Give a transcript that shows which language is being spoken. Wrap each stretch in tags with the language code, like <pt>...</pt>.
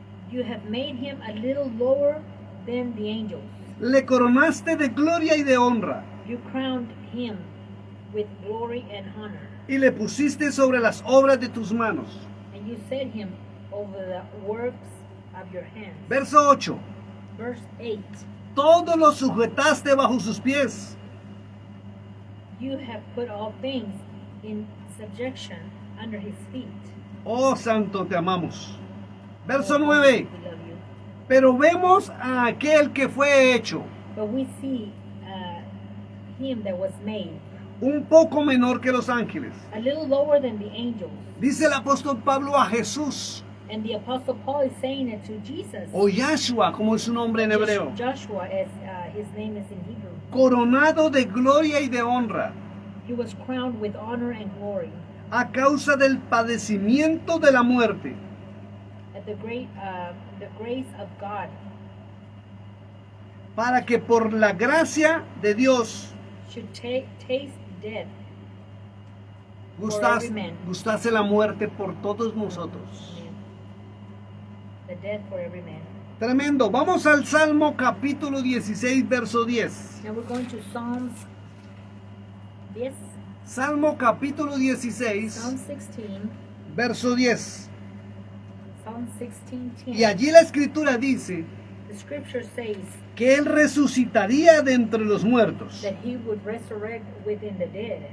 <en>You have made him a little lower than the angels.</en> <es>Le coronaste de gloria y de honra.</es> <en>You crowned him with glory and honor.</en> <es>Y le pusiste sobre las obras de tus manos.</es> <en>And you set him over the works of your hands.</en> <es>Verso 8.</es> <en>Verse 8.</en> <es>Todo lo sujetaste bajo sus pies.</es> <en>You have put all things in subjection under his feet.</en> <es>Oh Santo, te amamos. Verso</es> <en>Oh,</en> <es>9.</es> <en>we love you.</en> <es>Pero vemos a aquel que fue hecho</es> <en>But we see him that was made</en> <es>un poco menor que los ángeles.</es> <en>a little lower than the angels.</en> <es>Dice el apóstol Pablo a Jesús,</es> <en>And the Apostle Paul is saying it to Jesus.</en> <es>o Yahshua, como es su nombre en hebreo,</es> <en>Joshua, as his name is in Hebrew.</en> <es>coronado de gloria y de honra,</es> <en>He was crowned with honor and glory</en> <es>a causa del padecimiento de la muerte,</es> <en>at the grace of God,</en> <es>para que por la gracia de Dios</es> <en>should taste death</en> <es>gustase,</es> <en>every man.</en> <es>gustase la muerte por todos nosotros.</es> <en>The death for every man.</en> <es>Tremendo. Vamos al Salmo capítulo 16, verso 10.</es> <en>Now we're going to Psalms. Yes,</en> <es>Salmo capítulo 16,</es> <en>Psalm 16.</en> <es>verso 10.</es> <en>Psalm 16:10.</en> <es>Y allí la escritura dice</es> <en>The scripture says</en> <es>que Él resucitaría de entre los muertos.</es> <en>that he would resurrect within the dead.</en>